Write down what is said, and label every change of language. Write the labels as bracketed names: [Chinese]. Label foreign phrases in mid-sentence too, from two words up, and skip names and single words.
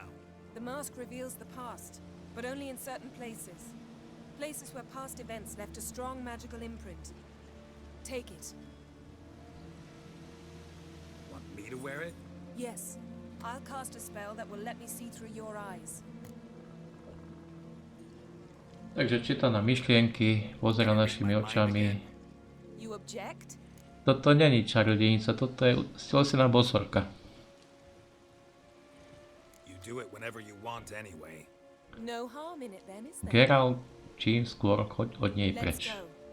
[English] The mask reveals the past, but only in certain places. Places where past events left a strong magical imprint. Take it. Want me to wear it? Yes. I'll cast a spell that will let me see through your eyes. [Slovak] Takže číta na myšlienky, pozera našimi očami. [English] You object? [Slovak] Toto není čarodejnica, toto je stelesná bosorka. [English] You do it whenever you want anyway. No harm in it then, is there? [Slovak] Geralt, čím skôr choď od nej [English] Let's [Slovak] preč. [English] go.